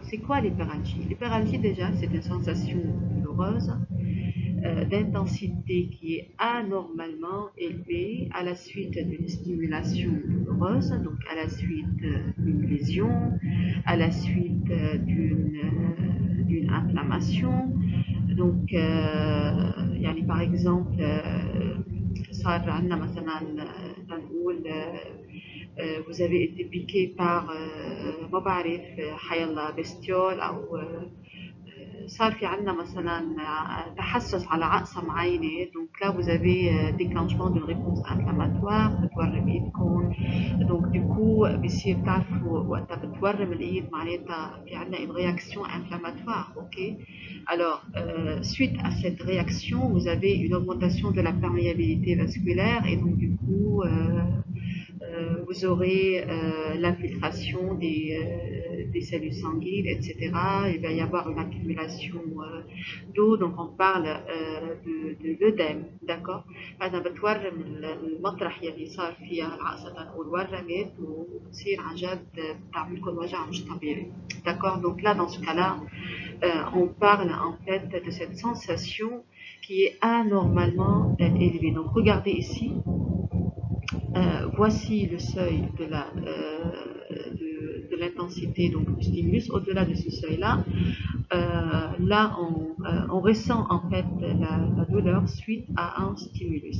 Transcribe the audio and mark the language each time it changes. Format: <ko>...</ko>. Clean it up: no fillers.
<fr>C'est quoi l'hyperalgie? L'hyperalgie déjà, c'est une sensation douloureuse d'intensité qui est anormalement élevée à la suite d'une stimulation douloureuse, donc à la suite d'une lésion, à la suite d'une inflammation.</fr> <ar>Donc, يعني</ar> <fr>par exemple,</fr> <ar>صار عندنا مثلا نقول</ar> <fr>vous avez été piqué par</fr> <ar>ما بعرف حيالله بستيول او صار في عندنا مثلا تحسس على عقصة معينة.</ar> <fr>donc là vous avez déclenchement d'une réponse inflammatoire</fr> <ar>بتورم ايدكم. donc du coup بصير تعرفوا وقتها بتورم الايد معناتها في عندنا</ar> <fr>une réaction inflammatoire,</fr> <ar>ok.</ar> <fr>Alors suite à cette réaction vous avez une augmentation de la perméabilité vasculaire et donc du coup vous aurez l'infiltration des cellules sanguines, etc. Il va y avoir une accumulation d'eau, donc on parle de l'œdème, d'accord.</fr> <ar>أنا بتورم المطرح يلي صار فيها العقصة تنقول ورمت وبتصير عن جد بتعملكم وجع مش طبيعي, d'accord.</ar> <fr>Donc là dans ce cas-là on parle en fait de cette sensation qui est anormalement élevée. Donc regardez ici, voici le seuil de l'intensité donc du stimulus. Au-delà de ce seuil-là, là on ressent en fait la douleur suite à un stimulus.</fr>